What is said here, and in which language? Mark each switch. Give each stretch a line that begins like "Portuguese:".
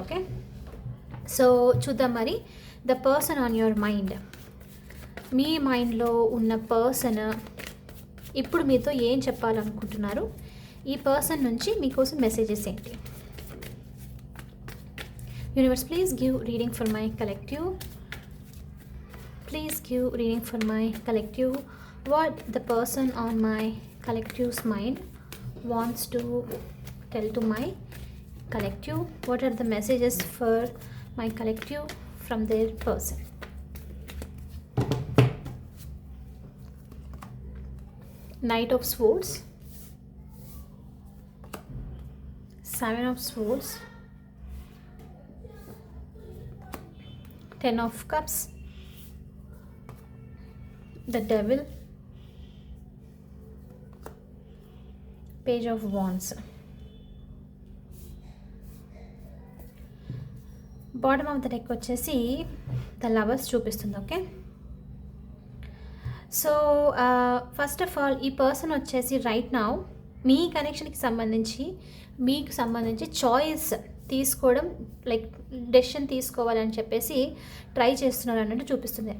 Telugu: Okay, so చూద్దాం మరి.
English: the person on your mind,
Telugu: మీ మైండ్లో ఉన్న పర్సన్ ఇప్పుడు మీతో ఏం చెప్పాలనుకుంటున్నారు, ఈ పర్సన్ నుంచి మీకోసం మెసేజెస్ ఏంటి.
English: Universe, please give reading for my collective. Please give reading for my collective. What the person on my collective's mind wants to tell to my collective. What are the messages for my collective from their person? Knight of Swords, Seven of Swords, Ten of Cups, the Devil, Page of Wands. Bottom of the deck
Telugu: వచ్చేసి the lovers చూపిస్తుంది. Okay, so first of all ఈ person వచ్చేసి right now మీ కనెక్షన్కి మీకు సంబంధించి choice తీసుకోవడం, like decision తీసుకోవాలని చెప్పేసి try చేస్తున్నారు అన్నట్టు చూపిస్తుంది.